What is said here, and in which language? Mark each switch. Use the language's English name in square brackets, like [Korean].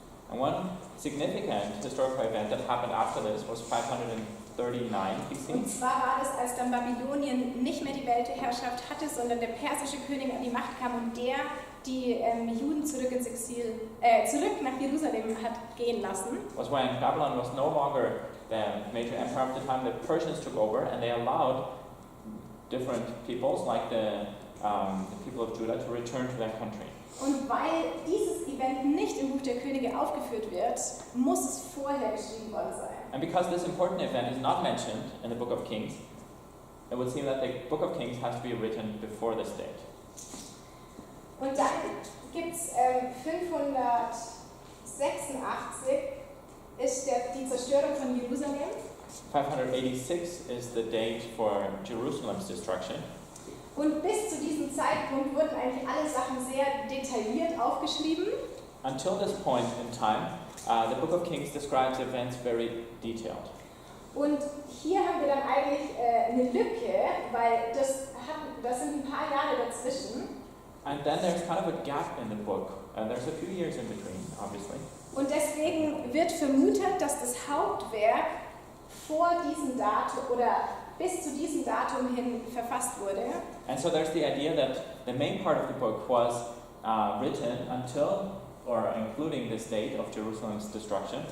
[English] And one significant historical event that happened after this was 539 BC. [German] Und zwar war das, als dann Babylonien nicht mehr die Weltherrschaft hatte, sondern der persische König an die Macht kam und der die Juden zurück ins Exil, zurück nach Jerusalem hat gehen lassen. [English] Was when Babylon was no longer the major empire of the time, the Persians took over and they allowed different peoples, like the people of Judah, to return to their country. [German] Und weil dieses Event nicht im Buch der Könige aufgeführt wird, muss es vorher geschrieben worden sein. [English] And because this important event is not mentioned in the Book of Kings, it would seem that the Book of Kings has to be written before this date. [German] Und dann gibt es 586 ist die Zerstörung von Jerusalem. [English] 586 is the date for Jerusalem's destruction. [German] Und bis zu diesem Zeitpunkt wurden eigentlich alle Sachen sehr detailliert aufgeschrieben. [English] Until this point in time, the Book of Kings describes events very detailed. [German] Und hier haben wir dann eigentlich eine Lücke, weil das sind ein paar Jahre dazwischen. [English] And then there's kind of a gap in the book. There's a few years in between, obviously. [German] Und deswegen wird vermutet, dass das Hauptwerk vor diesem Datum oder bis zu diesem Datum hin verfasst wurde. [English] And so there's the idea that the main part of the book was written until or including this date of Jerusalem's destruction.